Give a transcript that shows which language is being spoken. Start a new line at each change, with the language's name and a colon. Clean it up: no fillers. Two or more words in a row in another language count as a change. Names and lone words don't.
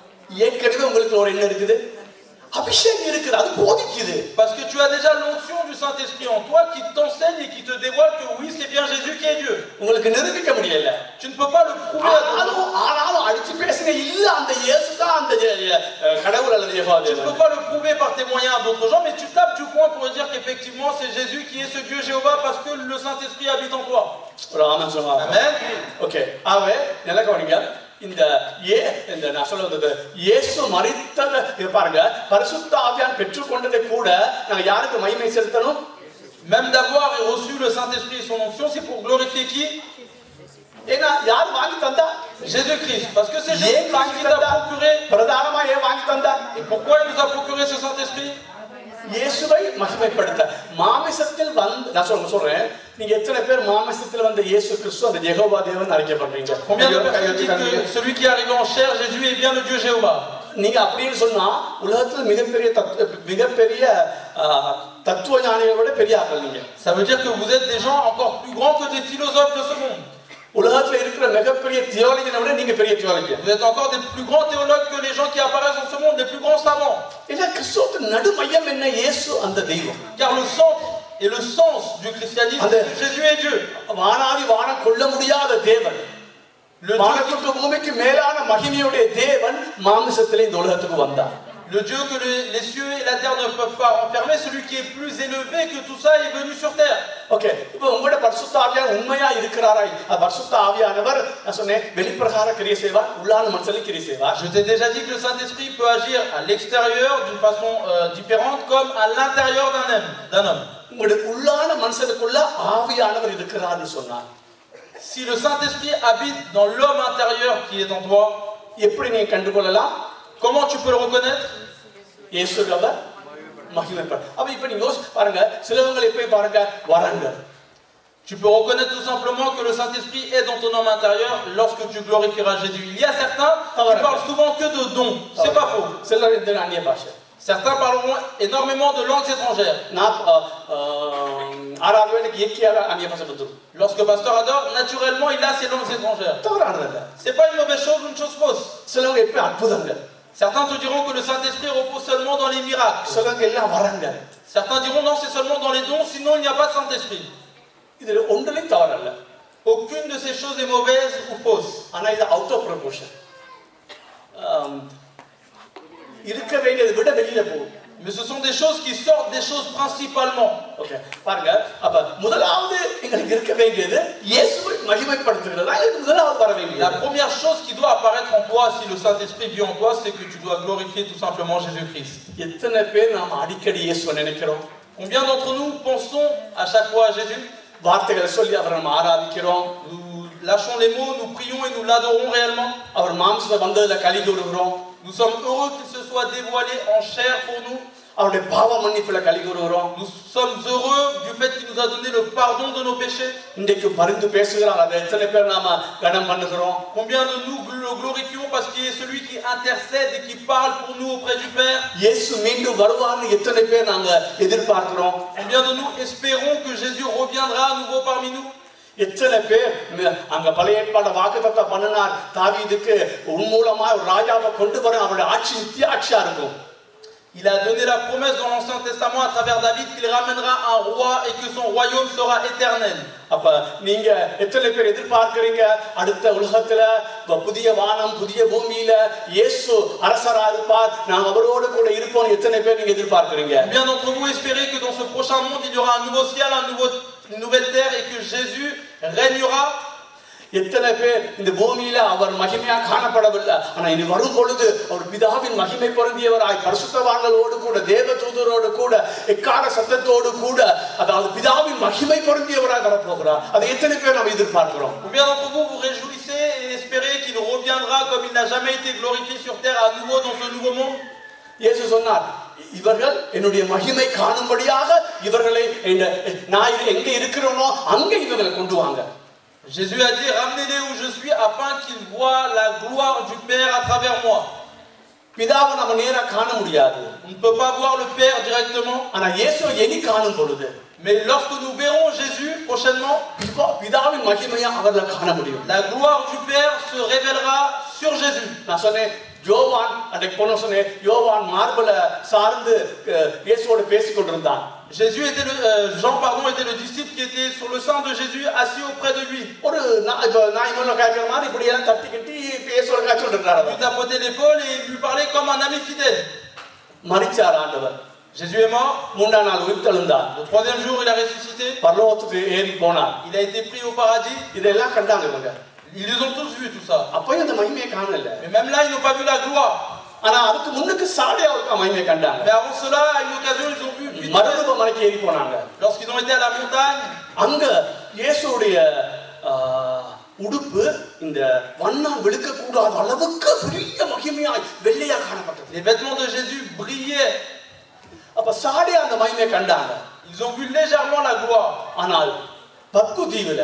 French: Parce que tu as déjà l'onction du Saint-Esprit en toi qui t'enseigne et qui te dévoile que oui, c'est bien Jésus qui est Dieu. Tu ne peux pas le prouver à d'autres. Tu ne peux pas le prouver par tes moyens à d'autres gens, mais tu tapes du coin pour dire qu'effectivement c'est Jésus qui est ce Dieu Jéhovah parce que le Saint-Esprit habite en toi. Amen. Ok.
Tamil: இந்த நான் சொல்றது இயேசு மரித்தத பாருங்க பரிசுத்த ஆவியானவர் பெற்றுக்கொண்டதை கூட நாங்க யாருக்கு மகிமை செலுத்தணும்?
French: Même d'avoir reçu le Saint-Esprit et son onction, c'est pour glorifier qui?
Tamil: ஏன்னா யார் வாங்கி தந்தா?
French: Jésus-Christ. Parce que c'est Jésus-Christ qui t'a procuré.
Tamil: பிரதானமா ஏன் வாங்கி தந்தா?
French: Et pourquoi il nous a procuré ce Saint-Esprit?
Tamil: இயேசுவை மகிமைப்படுத்த மாமிசத்தில் வந்து நான் சொல்றேன் நீங்க எத்தனை பேர் மாமிசத்தில் வந்த இயேசு கிறிஸ்து அந்த யெகோவா தேவன் அழைக்கப்படுறீங்க?
French: Combien de personnes disent que celui qui est arrivé en chair, Jésus est bien le Dieu Jéhovah?
Tamil: நீங்க அப்படின்னு சொன்னா உலகத்துல மிகப்பெரிய தத்துவ ஞானிகளை விட பெரிய ஆட்கள் நீங்க.
French: Ça veut dire que vous êtes des gens encore plus grands que des philosophes de ce monde.
Tamil: உலகத்துல இருக்கிற மிகப்பெரிய தியோலஜியை விட நீங்க பெரிய தியோலஜி.
French: Vous êtes encore des plus grands théologues que les gens qui apparaissent dans ce monde, les plus grands savants.
Tamil: இல்ல கிறிஸ்துவின் நடுமையம் என்ன? இயேசு அந்த தெய்வம்.
French: Car le centre et le sens du christianisme, c'est que Jésus est Dieu.
Tamil: வானாதி வானம் கொள்ள முடியாத தேவன். வானத்துக்கு பூமிக்கு மேலான மகிமையுடைய தேவன் மாம்சத்திலே இந்த உலகத்துக்கு வந்தார்.
French: Le Dieu que les cieux et la terre ne peuvent pas enfermer, celui qui est plus élevé que tout ça est venu sur terre. OK.
Tamil: இப்போ உங்களுடைய பரிசுத்த ஆவியானவர் உண்மையா இருக்கிறாரா? பரிசுத்த ஆவியானவர் நான் சொன்னேன் வெளிப்பிரகார கிரியை செய்வார், உள்ளான மனசில் கிரியை செய்வார்.
French: Je t'ai déjà dit que le Saint-Esprit peut agir à l'extérieur d'une façon différente comme à l'intérieur d'un homme.
Tamil: உங்களுடைய உள்ளான மனசுக்குள்ள ஆவியானவர் இருக்கிறார்னு சொன்னார்.
French: Si le Saint-Esprit habite dans l'homme intérieur qui est en toi,
Tamil: எப்படி நீ கண்டுகொள்ளலாம்?
French: Comment tu peux le reconnaître?
Tamil: இயேசுவை மகிமைப்படு. அப்ப இப்ப நீங்க யோசி பாருங்க, சிலவங்களை போய் பாருங்க வராங்க.
French: Tu peux reconnaître tout simplement que le Saint-Esprit est dans ton homme intérieur lorsque tu glorifieras Jésus. Il y a certains qui parlent souvent que de dons. C'est pas faux. Certains parleront énormément de langues étrangères. Lorsque le pasteur adore, naturellement il a ses langues étrangères. C'est pas une mauvaise chose ou une chose fausse. Certains te diront que le Saint-Esprit repose seulement dans les miracles. Certains diront non, c'est seulement dans les dons, sinon il n'y a pas de Saint-Esprit. Aucune de ces choses est mauvaise ou fausse.
English: Out of proportion.
French: Mais ce sont des choses qui sortent des choses principalement. Okay. La première chose qui doit apparaître en toi si le Saint-Esprit vit en toi, c'est que tu dois glorifier tout simplement Jésus-Christ. Combien d'entre nous pensons à chaque fois à Jésus? Nous lâchons les mots, nous prions et nous l'adorons réellement. Nous Nous sommes heureux qu'il se soit dévoilé en chair pour nous.
Tamil: அவருடைய பாவ மன்னிப்புல களி கூறுகிறோம்.
French: Nous sommes heureux du fait qu'il nous a donné le pardon de nos péchés.
Tamil: இன்றைக்கு பரிந்து பேசுகிறார். அதை எத்தனை பேர் நாம கனம் பண்ணுகிறோம்?
French: Combien de nous le glorifions parce qu'il est celui qui intercède et qui parle pour nous auprès du Père.
Tamil: இயேசு மீண்டும் வருவார்னு எத்தனை பேர் நாங்க எதிர்பார்க்கிறோம்?
French: Combien de nous espérons que Jésus reviendra à nouveau parmi nous?
Tamil: எத்தனை பேர் அங்க பழைய ஏற்பாடு வாக்குத்தத்தம் பண்ணினார் தாவீதுக்கு உன் மூலமா ஒரு ராஜாவை கொண்டு வர அவருடைய ஆட்சி நித்திய ஆட்சியா இருக்கும்.
French: Il a donné la promesse dans l'Ancien Testament à travers David qu'il ramènera un roi et que son royaume sera éternel.
Tamil: அப்ப நீங்க எத்தனை பேர் எதிர்பார்க்கிறீங்க அடுத்த உலகத்துல புதிய வானம் புதிய பூமியில இயேசு அரசரா இருப்பார் நாம் அவரோடு கூட இருப்போம் எத்தனை பேர் நீங்க எதிர்பார்க்கிறீங்க?
French: Bien d'entre vous espérez que dans ce prochain monde il y aura un nouveau ciel, une nouvelle terre et que Jésus régnera.
Tamil: எத்தனை பேர் இந்த பூமியில அவர் மகிமையா காணப்படவில்லை ஆனா இனி வரும் பொழுது அவர் பிதாவின் மகிமை பொருந்தியவராய் பரிசுத்தவான்களோடு கூட தேவதூதரோடு கூட எக்கால சத்தத்தோடு கூட அதாவது பிதாவின் மகிமை பொருந்தியவராய் வரப்போகிறார். அதை எத்தனை பேர் நாம் எதிர்பார்க்கிறோம்?
French: Combien d'entre vous vous réjouissez et espérez qu'il reviendra comme il n'a jamais été glorifié sur terre à nouveau dans ce nouveau monde?
Tamil: இயேசு சொன்னார் இவர்கள் என்னுடைய மகிமை காணும்படியாக இவர்களை நான் எங்க இருக்கிறேனோ அங்க இவர்களை கொண்டு வாங்க.
French: Jésus a dit ramenez-les où je suis afin qu'ils voient la gloire du Père à travers moi.
Tamil: பிதாவை நம்ம நேரா காண முடியாது.
French: On ne peut pas voir le Père directement.
Tamil: ஆனா இயேசுவை எனி காணும் பொழுது
French: mais lorsque nous verrons Jésus prochainement
Tamil: பிதாவின் மகிமையை அவர்ல காண முடியும்.
French: La gloire du Père se révélera sur Jésus.
Tamil: நான் சொன்னேன் யோவான் அன்றைக்கு போன சொன்னேன் யோவான் மார்பல சார்ந்து இயேசுவோடு பேசிக் கொண்டிருந்தான்.
French: Jésus était Jean était le disciple qui était sur le sein de Jésus assis auprès de lui.
Tamil: ஒரு நாய்மல்ல கேக்குற மாதிரி இப்படி எல்லாம் தட்டிக்கிட்டு பேசுற காட்சி சொல்றாரு.
French: Il tapotait l'épaule et il lui parlait comme un ami fidèle.
Tamil: மரிச்சார் ஆண்டவர்.
French: Jésus est mort.
Tamil: மூன்றாம் நாள் உயிர்த்தெழுந்தார்.
French: Le troisième jour il a ressuscité.
Tamil: பரலோகத்துக்கு ஏறி போனார்.
French: Il a été pris au paradis.
Tamil: இதெல்லாம் கண்டாங்க இவங்க.
French: Ils les ont tous vus tout ça.
Tamil: அப்பயும் அந்த மகிமையை காணல.
French: Mais même là ils n'ont pas vu la gloire.
Tamil: ஆனா அதுக்கு முன்னுக்கு சாடியாவுக்கு மகிமையை கண்டாங்க.
French: Mais avant cela à une occasion ils ont vu
Tamil: மறுரூப மலைக்கு ஏறி போனாங்க.
French: Lorsqu'ils ont été à la montagne,
Tamil: அங்க இயேசுவுடைய உடுப்பு இந்த வண்ணம் வெளுக்க கூடாத அளவுக்கு பெரிய மகிமையாய் வெள்ளையா காணப்பட்டது.
French: Les vêtements de Jésus brillaient.
Tamil: அப்ப சாடியா அந்த மகிமையை கண்டாங்க.
French: Ils ont vu légèrement la gloire.
Tamil: ஆனால் பத்மு தீவுல